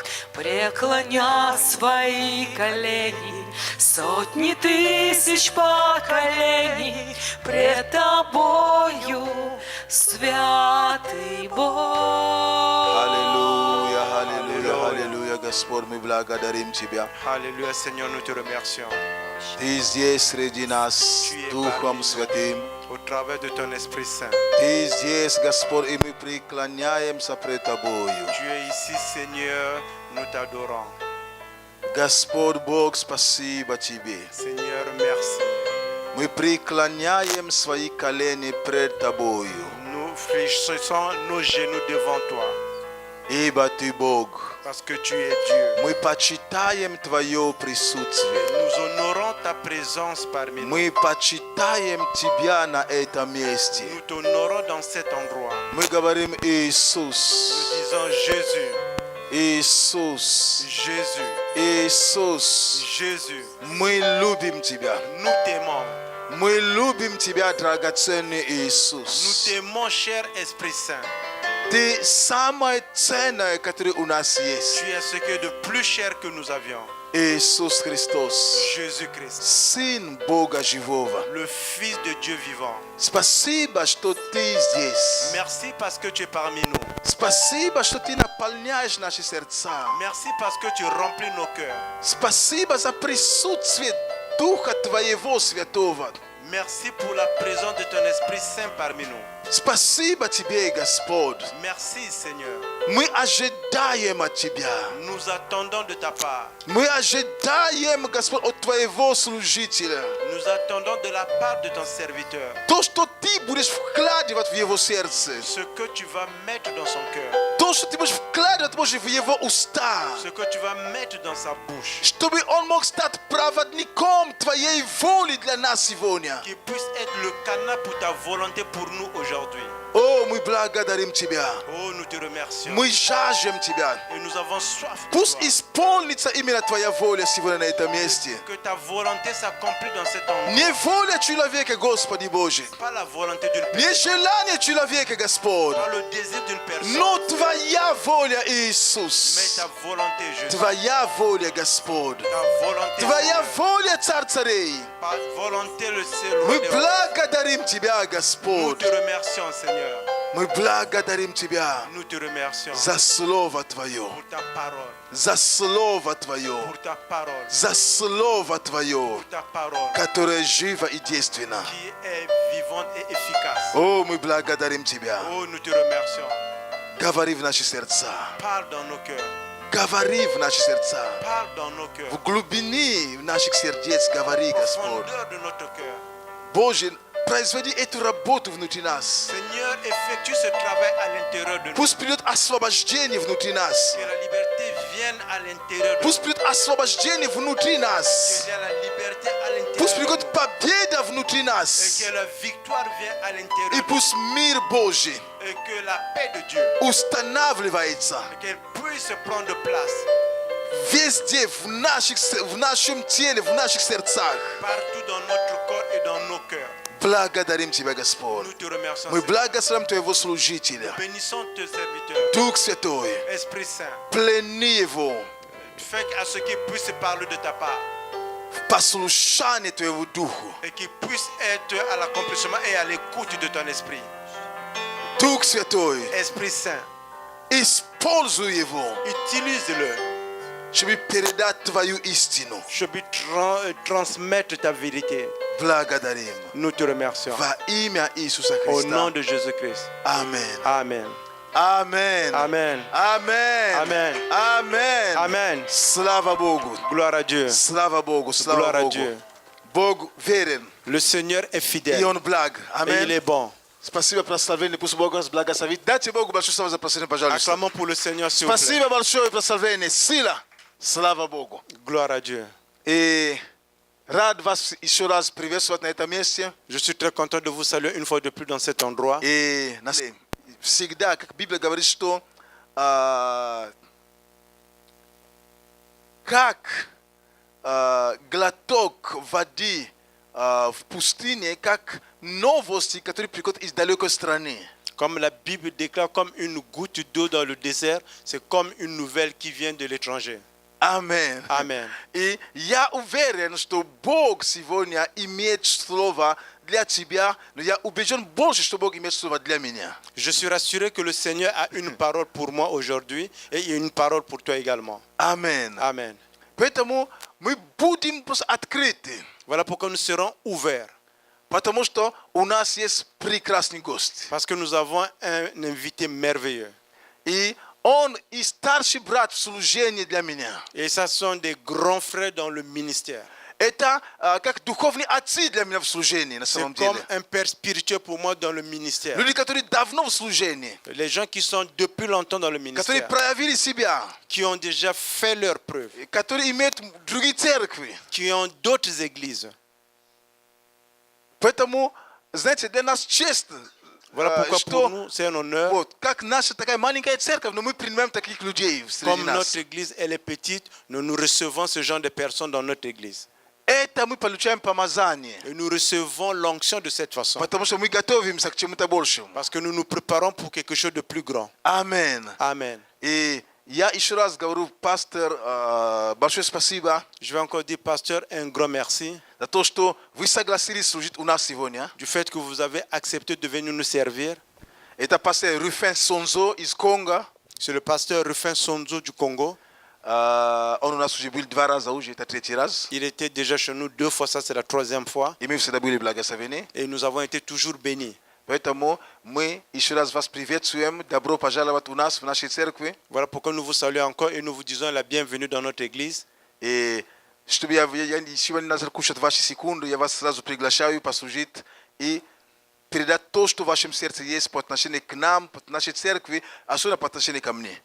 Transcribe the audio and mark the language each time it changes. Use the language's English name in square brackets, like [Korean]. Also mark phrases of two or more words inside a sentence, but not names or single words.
[Russian] Преклонят свои колени, сотни тысяч поколений пред Тобою, святый Бог. Аллилуйя, аллилуйя, аллилуйя, Господь, мы благодарим Тебя. [French] Alléluia, Seigneur, nous te remercions. [Russian] Ты здесь среди нас, Духом Святым. [French] Au travers de ton Esprit Saint. [Russian] Ты здесь, Господь, и мы преклоняемся пред Тобою. [French] Tu es ici, Seigneur. Nous t'adorons. [Russian] Господь Бог, спасибо Тебе. [French] Seigneur, merci. [Russian] Мы преклоняем свои колени пред Тобою, [French] Nous fléchissons nos genoux devant toi [Russian] ибо Ты Бог. [French] parce que tu es Dieu. [Russian] Мы почитаем Твое присутствие. [French] Nous honorons ta présence parmi nous. [Russian] Мы почитаем Тебя на этом месте. [French] Nous t'honorons dans cet endroit. [Russian] Мы говорим [French] Nous [Russian] Иисус, [French] disons Jésus, [Russian] Иисус, [French] Jésus, [Russian] Иисус. [French] Jésus. [Russian] Мы любим Тебя. [French] Nous t'aimons. [Russian] Мы любим Тебя, драгоценный [French] Nous [Russian] Иисус. [French] t'aimons, cher Esprit Saint. [Russian] Ты самое ценное, которое у нас есть. [French] Tu es ce qui est de plus cher que nous avions. [Russian] Иисус Христос, [French] Jésus-Christ, [Russian] Сын Бога Живого. [French] le Fils de Dieu vivant. [Russian] Спасибо, что Ты здесь. [French] Merci parce que tu es parmi nous. [Russian] Спасибо, что Ты наполняешь наши сердца. [French] Merci parce que tu remplis nos cœurs. [Russian] Спасибо за присутствие Духа Твоего Святого. [French] Merci pour la présence de ton Esprit Saint parmi nous. [Russian] Спасибо Тебе, Господь. [French] Merci Seigneur. [Russian] Мы ожидаем от Тебя. [French] Nous attendons de ta part. [Russian] Мы ожидаем, Господь, от Твоего служителя. [French] Nous attendons de la part de ton serviteur [Russian] То, что Ты будешь вкладывать в его сердце. [French] ce que tu vas mettre dans son cœur, [Russian] То, что Ты будешь вкладывать, Боже, в его уста. [French] ce que tu vas mettre dans sa bouche, [Russian] Чтобы он мог стать проводником Твоей воли для нас сегодня. [French] qui puisse être le canal pour ta volonté pour nous aujourd'hui. [Russian] О, мы благодарим Тебя. [French] Oh, nous te remercions. [Russian] Мы жаждем Тебя. [French] Et nous avons soif de [Russian] Пусть [French] toi. [Russian] исполнится именно Твоя воля сегодня на этом месте. [French] Que ta volonté s'accomplit dans cet endroit. [Russian] Не воля человека, Господи Боже. [French] Pas la volonté d'une personne, [Russian] Не желание человека, Господь. [French] pas le désir d'une personne, [Russian] Но Твоя воля, [French] mais [Russian] Иисус. [French] ta volonté, Jésus. [Russian] Твоя воля, Господь. [French] Ta volonté, [Russian] Твоя [French] Seigneur. [Russian] воля, Царь царей. [French] Par volonté, le ciel. [Russian] Мы [French] roi des rois. [Russian] благодарим Тебя, [French] Nous [Russian] Господь. [French] te remercions, Seigneur. [Russian] Мы благодарим Тебя [French] Nous te remercions [Russian] за Слово Твое. [French] pour ta parole, [Russian] За Слово Твое. [French] pour ta parole, [Russian] За Слово Твое, [French] pour ta parole [Russian] которое живо и действенно. [French] qui est vivante et efficace. [Russian] О, мы благодарим Тебя. [French] Oh, nous te remercions. [Russian] Говори в наши сердца. [French] Parle dans nos cœurs. [Russian] Говори в наши сердца. [French] Parle dans nos cœurs. [Russian] В глубине наших сердец говори, Господь. [French] Profondeur de notre cœur. [Russian] Боже, произведи эту работу внутри нас. [French] Seigneur, effectue ce travail à l'intérieur de nous. [Russian] Пусть придет освобождение внутри нас. [French] Que la liberté vienne à l'intérieur de nous. [Russian] Пусть придет освобождение внутри нас. [French] Que la liberté à l'intérieur [Russian] Пусть [French] de nous. [Russian] придет победа внутри [French] Et [Russian] нас. [French] que la victoire vienne à l'intérieur [Russian] И [French] de nous. [Russian] пусть мир Божий [French] Et que la paix de Dieu, [Russian] устанавливается [French] qu'elle puisse prendre place [Russian] везде, в нашем теле, в наших сердцах. [French] partout dans notre corps et dans nos cœurs. [Russian] Благодарим Тебя, Господь. [French] Nous te remercions. [Russian] Мы [French] Seigneur. [Russian] благословим Твоего служителя. [French] Bénissons tes serviteurs. [Russian] Дух Святой, [French] Esprit Saint, [Russian] плени его [French] fais à ce qu'ils puissent parler de ta part [Russian] в послушании Твоего Духу. [French] et qu'ils puissent être à l'accomplissement et à l'écoute de ton esprit. [Russian] Дух Святой, [French] Esprit Saint, [Russian] используй его, [French] utilise-le. [Russian] чтобы передать Твою истину. [French] Je peux transmettre ta vérité. [Russian] Благодарим. [French] Nous te remercions. [Russian] Во имя Иисуса [French] Au nom [Russian] Христа. [French] de Jésus-Christ. [Russian] Аминь. [French] Amen. [Russian] Аминь. [French] Amen. [Russian] Аминь. [French] Amen. [Russian] Аминь. [French] Amen. [Russian] Слава Богу. [French] Gloire à Dieu. [Russian] Слава Богу. Слава [French] Gloire à [Russian] Богу. [French] Dieu. [Russian] Бог верен. [French] Le Seigneur est [Russian] И [French] fidèle [Russian] Он благ. [French] et il [Russian] Аминь. [French] est bon. [Russian] Спасибо, прославление. Пусть Бог вас благословит. Дайте Богу большое слава за прославление, пожалуйста. [French] Acclamons pour le Seigneur, s'il vous plaît. [Russian] Спасибо большое, прославление. Сила. Слава Богу. [French] Gloire à Dieu. [Russian] И рад вас еще раз приветствовать на этом месте. [French] Je suis très content de vous saluer une fois de plus dans cet endroit. [Russian] И всегда, как Библия говорит, что как глоток воды в пустыне, как новости, которые приходят из далекой страны. [French] Comme la Bible déclare, comme une goutte d'eau dans le désert, c'est comme une nouvelle qui vient de l'étranger. [Russian] Amen. [French] Amen. [Russian] И я уверен, что Бог сегодня имеет слово для тебя, но я убежден больше, что Бог имеет слово для меня. [French] Je suis rassuré que le Seigneur a une parole pour moi aujourd'hui et il y a une parole pour toi également. [Russian] Amen. [French] Amen. [Russian] Поэтому мы будем просто открыты, [French] Voilà pourquoi nous serons ouverts. [Russian] потому что у нас есть прекрасный гость. [French] Parce que nous avons un invité merveilleux. [Russian] И Он и старший брат в служении для меня. [French] Et ça sont des grands frères dans le ministère. [Russian] Это как духовные отцы для меня в служении, на [French] C'est [Russian] самом [French] comme [Russian] деле. [French] un père spirituel pour moi dans le ministère. [Russian] Люди, которые давно в служении, [French] Les gens qui sont depuis longtemps dans le [Russian] которые [French] ministère, [Russian] проявили себя, [French] qui ont déjà fait leurs preuves, [Russian] которые имеют другие церкви. [French] qui ont d'autres églises. [Russian] Поэтому, знаете, для нас честь, [French] Voilà pourquoi [Russian] что [French] pour nous, c'est un honneur. [Russian] вот, как наша такая маленькая церковь, но мы принимаем таких людей среди [French] Comme [Russian] нас. [French] notre église, elle est petite, nous recevons ce genre de personnes dans notre église. [Russian] Это мы получаем помазание, [French] Et nous recevons l'onction de cette façon. [Russian] потому что мы готовимся к чему-то большему. [French] Parce que nous nous préparons pour quelque chose de plus grand. [Russian] Аминь. [French] Amen. [Russian] И я еще раз говорю, пастор, большое спасибо [French] Je vais encore dire, pasteur, un grand merci [Russian] за то, что вы согласились служить у нас сегодня. [French] du fait que vous avez accepté de venir nous servir. [Russian] Это пастор Руфен Сонзо из Конго. [French] C'est le pasteur Rufin Sonzo du Congo. [Russian] Он у нас уже был 2 раза уже, это 3-й раз. [French] Il était déjà chez nous 2 fois, ça c'est la 3e fois. [Russian] И мы всегда были благословены. [French] Et nous avons été toujours bénis. [Russian] Поэтому мы еще раз вас приветствуем. Добро пожаловать у нас в нашей церкви. [French] Voilà pourquoi nous vous saluons encore et nous vous disons la bienvenue dans notre église. [Russian] И чтобы я сегодня начал кушать ваши секунды, я вас сразу приглашаю послужить и передать то, что в вашем сердце есть по отношению к нам, по нашей церкви, особенно по отношению ко мне.